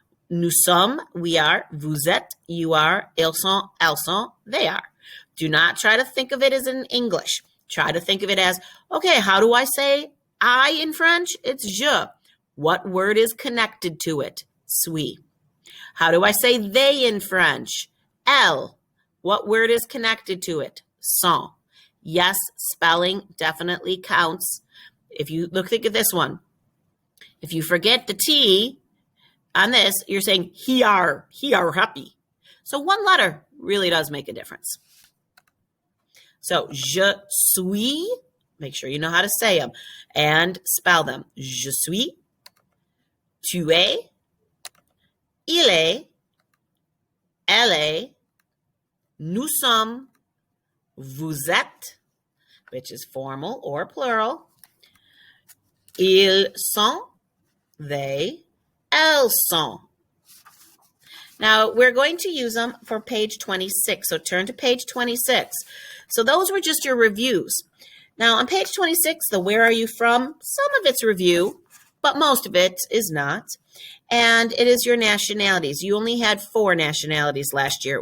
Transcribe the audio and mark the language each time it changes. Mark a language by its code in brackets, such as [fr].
[fr] Nous sommes, [en] we are, [fr] vous êtes, [en] you are, [fr] ils sont, elles sont, [en] they are. Do not try to think of it as in English. Try to think of it as, okay, how do I say I in French? It's je. What word is connected to it? Suis. How do I say they in French? Elle. What word is connected to it? Sont. Yes, spelling definitely counts. If you think of this one. If you forget the T on this, you're saying he are happy. So one letter really does make a difference. So, [fr] je suis, [en] make sure you know how to say them and spell them. [fr] Je suis, tu es, il est, elle est, nous sommes, vous êtes, [en] which is formal or plural, [fr] ils sont, [en] they, [fr] elles sont. [en] Now, we're going to use them for page 26. So turn to page 26. So those were just your reviews. Now, on page 26, the where are you from? Some of it's review, but most of it is not. And it is your nationalities. You only had 4 nationalities last year.